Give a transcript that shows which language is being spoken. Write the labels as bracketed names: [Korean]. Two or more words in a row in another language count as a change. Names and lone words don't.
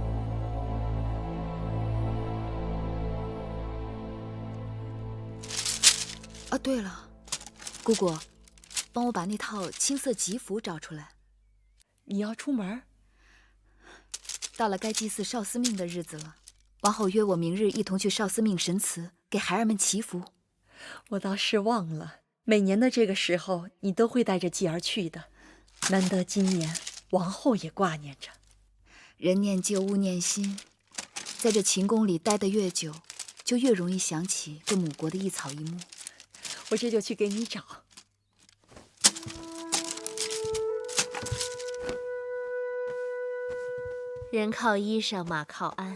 [Chinese] 啊，对了，姑姑，帮我把那套青色吉服找出来。你要出门？到了该祭祀少司命的日子了，王后约我明日一同去少司命神祠给孩儿们祈福。我倒是忘了，每年的这個時候，你都會帶着繼兒去的。難得今年王后也掛念着。人念舊，物念新，在這秦宮裡待得越久，就越容易想起這母國的一草一木。我這就去給你找。人靠衣裳，馬靠鞍。